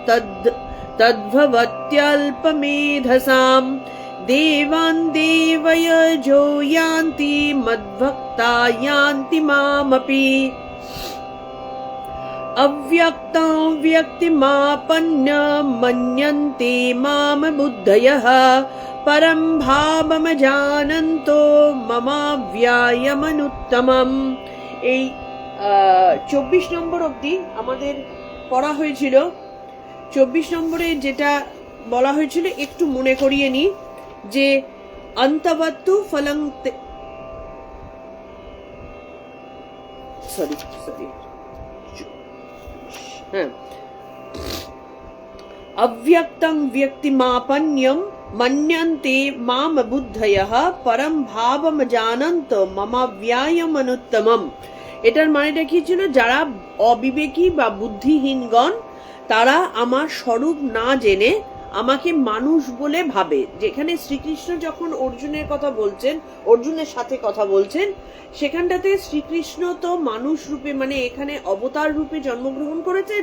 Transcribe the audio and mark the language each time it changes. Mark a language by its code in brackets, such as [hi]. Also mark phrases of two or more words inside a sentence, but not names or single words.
[sa] तद्भवत्यल्पमेधसाम् देवान् देवयजो यान्ति मद्भक्ता यान्ति मामपि अव्यक्तं व्यक्तिमापन्न मन्यन्ते माम बुद्धयः परं भावमजानन्तो ममाव्यायमनुत्तमम्। [bn] এই 24 নম্বর অবধি আমাদের পড়া হয়েছিল। 24 নম্বরে যেটা বলা হয়েছিল একটু মনে করিয়ে নি যে [sa] অন্তবত্তু ফলং अव्यक्तं व्यक्तिमापन्यं मन्यन्ते माम बुद्धयः परम भावम जानन्त ममाव्यायम अनुत्तमम्। [bn] এটার মানেটা কি ছিল? যারা অবিবেকী বা বুদ্ধিহীনগণ তারা আমার স্বরূপ না জেনে আমাকে মানুষ বলে ভাবে। যেখানে শ্রীকৃষ্ণ যখন অর্জুনের কথা বলছেন, অর্জুনের সাথে কথা বলছেন, সেখানটাতে শ্রীকৃষ্ণ তো মানুষ রূপে মানে এখানে অবতার রূপে জন্মগ্রহণ করেছেন।